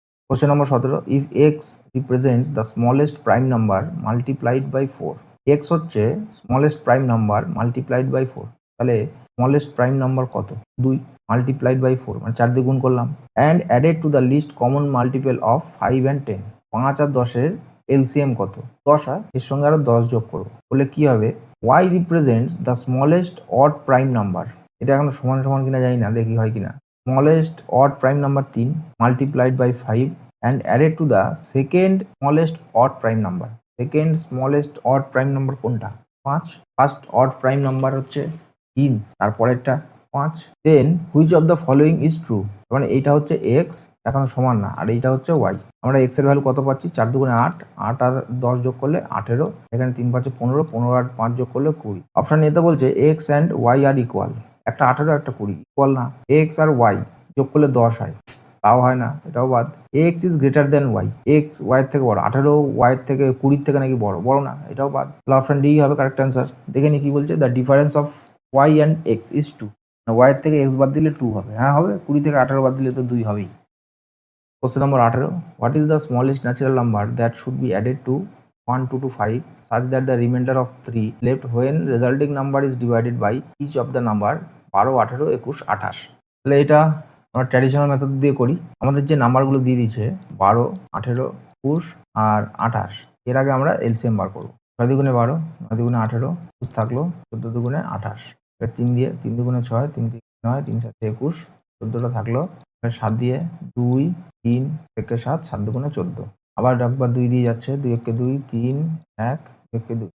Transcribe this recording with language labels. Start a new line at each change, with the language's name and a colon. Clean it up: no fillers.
English: question number 17, if x represents the smallest prime number multiplied by 4, x হচ্ছে smallest prime number multiplied by 4, তাহলে smallest prime number কত, 2 multiplied by 4,
Bangla: মানে 4 দিয়ে গুণ করলাম,
English: and added to the list common multiple of 5 and 10,
Bangla: 5 আর 10-এর LCM কত? 10 হয়, এর সঙ্গে আরো 10 যোগ করবো, বলে কি হবে?
English: y represents the smallest odd prime number.
Bangla: এটা এখনো সমান সমান কিনা জানি না, দেখি হয় কিনা।
English: smallest odd prime number 3 multiplied by 5 and added to the second smallest odd prime number.
Bangla: Second smallest odd prime number কোনটা? 5। ফার্স্ট অড প্রাইম নাম্বার হচ্ছে 3, তারপরেরটা 5।
English: then which of the following is true,
Bangla: মানে এইটা হচ্ছে এক্স, এখনো সমান না, আর এইটা হচ্ছে ওয়াই। আমরা এক্স এর ভ্যালু কত পাচ্ছি? 4 দুগুণে 8, 8 আর 10 যোগ করলে 18, এখানে 3 5 15, 15 আর 5 যোগ করলে 20। অপশন এতে বলছে
English: x and y are equal,
Bangla: একটা 18 একটা 20, ইকুয়াল না। এক্স আর ওয়াই যোগ করলে 10 হয়, তাও হয় না, এটাও বাদ। X is greater than Y, x Y এর থেকে বড়, 18 ওয়াই এর থেকে 20 থেকে নাকি বড়, বড় না, এটাও বাদ। তাহলে অপশন ডি হবে কারেক্ট অ্যান্সার। দেখে নি কি বলছে,
English: The difference of y and x is 2।
Bangla: Y এর থেকে এক্স বাদ দিলে 2 হবে, হ্যাঁ হবে, 20 থেকে 18 বাদ দিলে তো 2 হবেই।
English: Question number 18, what is the smallest natural number that should be added to 1 2 to 5 such that the remainder of 3 left when resulting number is divided by each of the number 12 18 21 28।
Bangla: তাহলে এটা আমরা ট্র্যাডিশনাল মেথড দিয়ে করি। আমাদের যে নাম্বারগুলো দিয়ে দিচ্ছে 12 18 21 আর 28, এর আগে আমরা এলসিএম বার করবো। 6 দুগুণে 12, 9 দুগুণে 18, 21 থাকলো, 14 দুগুণে 28, এবার 3 দিয়ে, 3 দুগুণে 6, 3 3 9, 3 7 21, 14টা থাকলো, এবার 7 দিয়ে 2 3 থেকে 7, 7 দুগুণে 14, আবার একবার 2 দিয়ে যাচ্ছে, 2 একে 2, 3 1 একে 2।